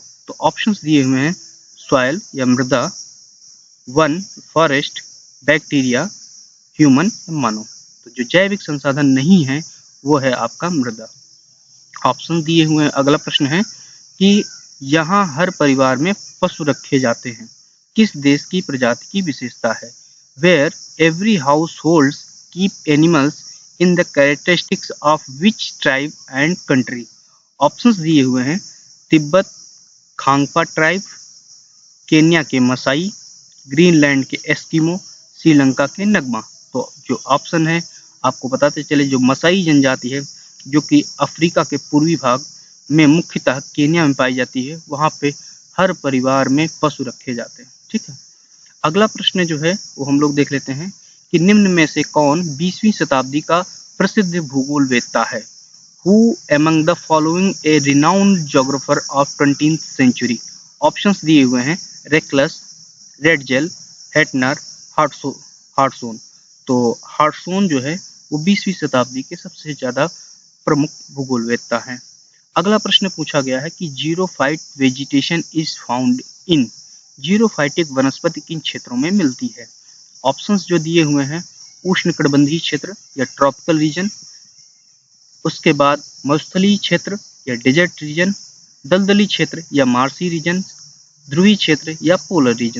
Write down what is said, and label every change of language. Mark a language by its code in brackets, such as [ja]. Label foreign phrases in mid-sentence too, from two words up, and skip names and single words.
[hi] तो ऑप्शंस दिए हुए हैं सॉइल या मृदा, वन फॉरेस्ट, बैक्टीरिया, ह्यूमन, मानव। तो जो जैविक संसाधन नहीं है वो है आपका मृदा। ऑप्शन दिए हुए हैं। अगला प्रश्न है कि यहाँ हर परिवार में पशु रखे जाते हैं, किस देश की प्रजाति की विशेषता है। [en] Where every households keep animals in the characteristics of which tribe and country. [hi] ऑप्शंस दिए हुए हैं तिब्बत खांगपा ट्राइब, केन्या के मसाई, ग्रीनलैंड के एस्किमो, श्रीलंका के नगमा। तो जो ऑप्शन है आपको बताते चले, जो मसाई जनजाति है जो कि अफ्रीका के पूर्वी भाग में मुख्यतः केन्या में पाई जाती है, वहाँ पे हर परिवार में पशु रखे जाते हैं, ठीक है। अगला प्रश्न जो है वो हम लोग देख लेते हैं कि निम्न में से कौन 20वीं शताब्दी का प्रसिद्ध भूगोलवेत्ता है? [en] Who among the following a renowned geographer of 20th century? [hi] ऑप्शंस दिए हुए हैं रेकलस, रेडजेल, हेटनर, हार्टसोन। तो हार्टसोन जो है वो 20वीं शताब्दी के सबसे ज्यादा प्रमुख भूगोलवेत्ता हैं। अगला प्रश्न पूछा गया है कि [en] Xerophyte vegetation is found in. [hi] जीरोफाइटिक वनस्पति किन क्षेत्रों में मिलती है? ऑप्शंस जो दिए हुए हैं उष्णकटिबंधीय क्षेत्र या [en] Tropical region, [hi] उसके बाद मरुस्थलीय क्षेत्र या [en] Desert region, [hi] दलदली क्षेत्र या [en] Marshy region, [hi] ध्रुवीय क्षेत्र या [en] Polar region.